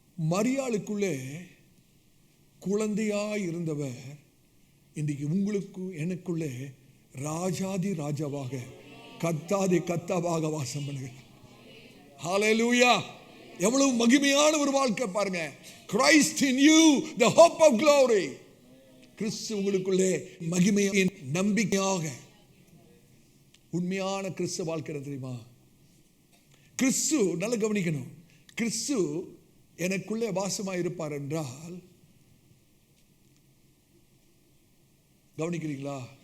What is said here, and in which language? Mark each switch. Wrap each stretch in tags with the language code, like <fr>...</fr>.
<ta>மரியாளுக்குள்ளே குழந்தையாய் இருந்தவர் இன்றைக்கு உங்களுக்கு எனக்குள்ளே ராஜாதி ராஜாவாக, கர்த்தாதி கர்த்தாவாக வாசம் பண்ணுகிறார். ஹல்லேலூயா. எவ்வளவு மகிமையான ஒரு வாழ்க்கை பாருங்க.</ta> <en>Christ in you, the hope of glory.</en> <ta>கிறிஸ்து உங்களுக்குள்ளே மகிமையின் நம்பிக்கையாக. உண்மையான கிறிஸ்து வாழ்க்கை தெரியுமா? கிறிஸ்து, நல்ல கவனிக்கணும், கிறிஸ்து எனக்குள்ளே வாசமாக இருப்பார் என்றால், கவனிக்கிறீங்களா?</ta>